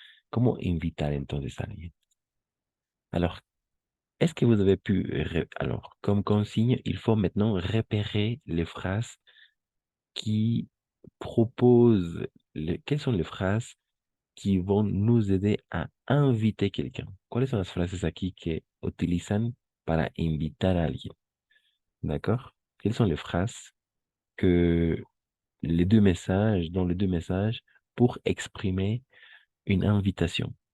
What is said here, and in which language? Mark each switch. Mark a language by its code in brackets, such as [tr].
[es] ¿Cómo invitar entonces a alguien? [fr] Alors, est-ce que vous avez pu... Alors, comme consigne, il faut maintenant repérer les phrases qui proposent... Quelles sont les phrases qui vont nous aider a inviter quelqu'un? [es] ¿Cuáles son las frases aquí que utilizan para invitar a alguien? [fr] D'accord? Quelles sont les phrases que les deux messages, dans les deux messages, pour exprimer une invitation?